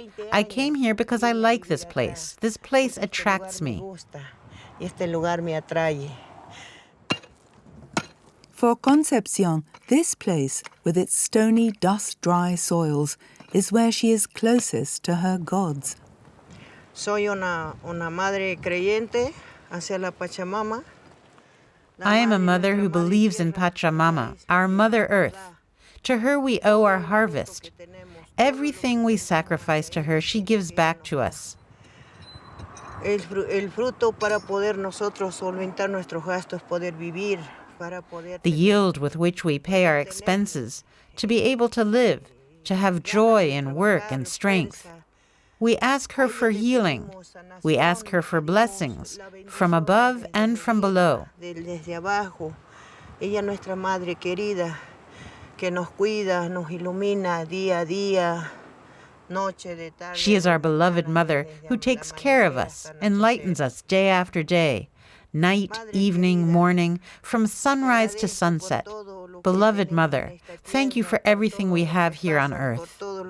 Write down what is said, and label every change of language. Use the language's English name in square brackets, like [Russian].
[English] I came here because I like this place. This place attracts me. For Concepcion, this place, with its stony, dust-dry soils, is where she is closest to her gods. [Spanish] Soy una madre creyente hacia la Pachamama. [English] I am a mother who believes in Pachamama, our Mother Earth. To her we owe our harvest. Everything we sacrifice to her, she gives back to us. [Spanish] El fruto para poder nosotros solventar nuestros gastos, poder vivir. [English] The yield with which we pay our expenses, to be able to live, to have joy in work and strength. We ask her for healing. We ask her for blessings, from above and from below. [Spanish] Ella nuestra madre querida, que nos cuida, nos ilumina día a día. [English] She is our beloved mother who takes care of us, enlightens us day after day. Night, evening, morning, from sunrise to sunset. Beloved Mother, thank you for everything we have here on earth.